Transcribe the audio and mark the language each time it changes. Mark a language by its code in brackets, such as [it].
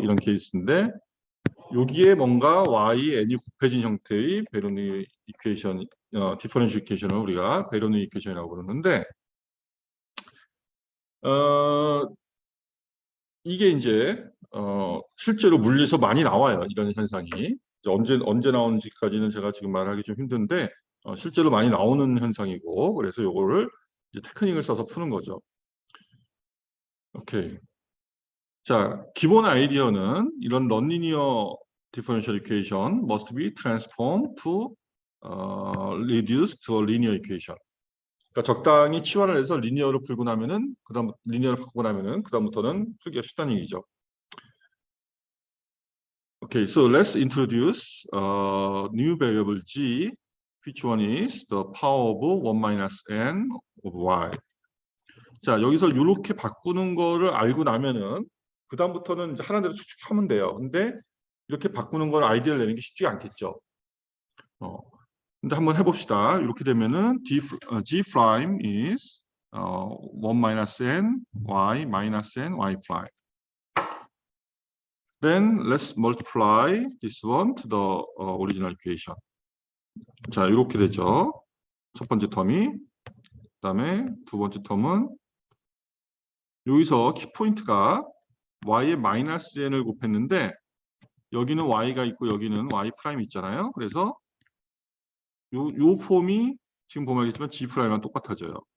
[ko] 이런 케이스인데 여기에 뭔가 y n이 곱해진 형태의 베르누이 이퀘이션, 디퍼런셜 이퀘이션을 우리가 베르누이 이퀘이션이라고 그러는데 이게 이제 실제로 물리에서 많이 나와요. 이런 현상이. 언제 나오는지까지는 제가 지금 말하기 좀 힘든데 실제로 많이 나오는 현상이고 그래서 요거를 이제 테크닉을 써서 푸는 거죠. 오케이. 자, 기본 아이디어는 이런 [en] non-linear differential equation must be transformed to reduce to a linear equation. [ko] 그러니까 적당히 치환을 해서 리니어로 풀고 나면은 그다음 리니어를 바꾸고 나면은 그다음부터는 풀기가 쉽다는 얘기죠. [en] Okay, so let's introduce a new variable g, which one is the power of 1 minus n of y. [ko] 자, 여기서 이렇게 바꾸는 거를 알고 나면은 그 다음부터는 이제 하나대로 쭉쭉 하면 돼요. 근데 이렇게 바꾸는 걸 아이디어를 내는 게 쉽지 않겠죠. 근데 한번 해봅시다. 이렇게 되면은 [en] g prime is 1 minus n y minus n y prime. Then let's multiply this one to the original equation. [ko] 자, 이렇게 되죠. 첫 번째 텀이. 그다음에 두 번째 텀은 여기서 키포인트가 y의 마이너스 n을 곱했는데 여기는 y가 있고 여기는 y 프라임 있잖아요. 그래서 요 폼이 지금 보면 알겠지만 g 프라임이랑 똑같아져요.